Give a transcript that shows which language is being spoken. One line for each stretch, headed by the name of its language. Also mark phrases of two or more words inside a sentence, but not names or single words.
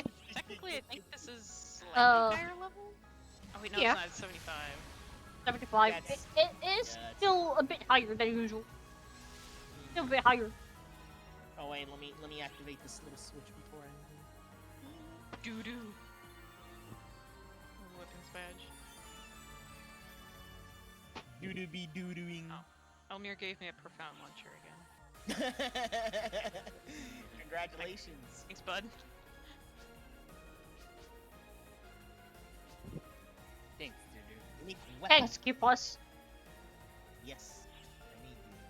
English: Technically, I think this is slightly Uh, higher level. Oh wait, no, yeah. it's not. It's 75. 75. That's- It is yeah, still a bit higher than usual. Still a bit higher. Oh wait, let me activate this little switch before I. Doo doo. Weapons badge. Doo doo be doo dooing. Oh. Elmir gave me a profound launcher again. Congratulations. Thanks, bud. Thanks, dude. We need weapons. Thanks, keep us. Yes. I need these.